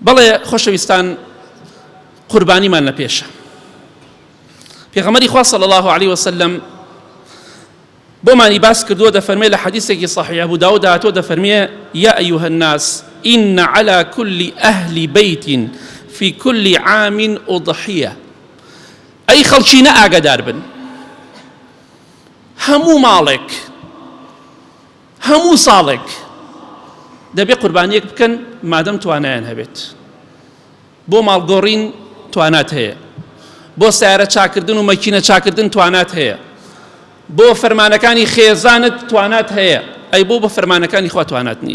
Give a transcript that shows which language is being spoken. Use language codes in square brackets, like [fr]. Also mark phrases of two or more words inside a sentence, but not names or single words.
[ckb] بەڵێ خۆشەویستان قوربانیمان لە پێشە. پێغەمبەری خوا [ar] صلی الله علیه وسلم [ckb] بۆمانی باس کردووە دەفەرمێ لە حەدیثێکی صحیح ئەبو داود هاتووە دەفەرمێ [ar] یا ئەیها الناس إن على كل أهل بيت في كل عام أضحية. أي [ckb] خەڵکی ئاگادار بن، هەموو ماڵێک هەموو ساڵێک دەبێ قوربانیەک بکەن مادەم توانایان هەبێت. بۆ ماڵگۆڕین توانات هەیە، بۆ سیارە چاکردن و مەکینە چاکردن توانات هەیە، بۆ فەرمانەکانی خێزانت توانات هەیە، ئەی بۆ فەرمانەکانی خوا توانات نییە.